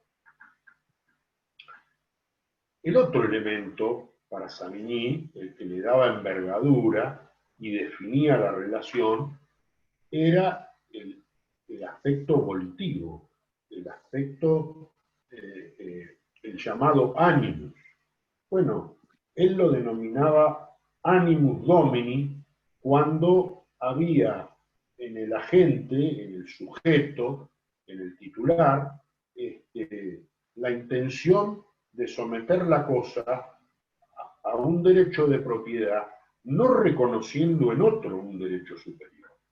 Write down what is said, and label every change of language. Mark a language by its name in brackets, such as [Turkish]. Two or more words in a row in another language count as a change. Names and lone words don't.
[Spanish] El otro elemento, para Savigny, el que le daba envergadura y definía la relación, era el aspecto volitivo, el aspecto, el llamado animus. Bueno, él lo denominaba [Latin] animus domini [Spanish] cuando había en el agente, en el sujeto, en el titular, la intención de someter la cosa a un derecho de propiedad, no reconociendo en otro un derecho superior.